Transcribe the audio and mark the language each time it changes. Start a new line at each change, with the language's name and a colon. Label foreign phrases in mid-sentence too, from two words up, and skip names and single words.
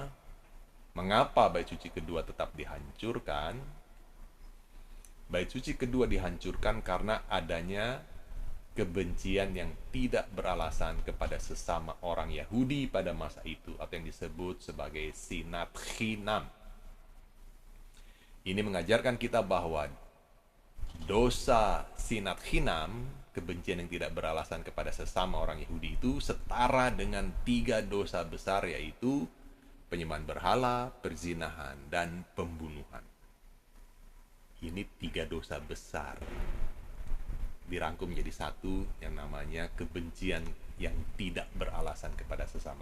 Indonesian: Mengapa bait suci kedua tetap dihancurkan? Bait suci kedua dihancurkan karena adanya kebencian yang tidak beralasan kepada sesama orang Yahudi pada masa itu, atau yang disebut sebagai
Hebrew: שנאת חינם.
Indonesian: Ini mengajarkan kita bahwa dosa
Hebrew: שנאת חינם,
Indonesian: kebencian yang tidak beralasan kepada sesama orang Yahudi itu setara dengan 3 dosa besar, yaitu penyembahan berhala, perzinahan, dan pembunuhan. Ini 3 dosa besar dirangkum menjadi satu yang namanya kebencian yang tidak beralasan kepada sesama.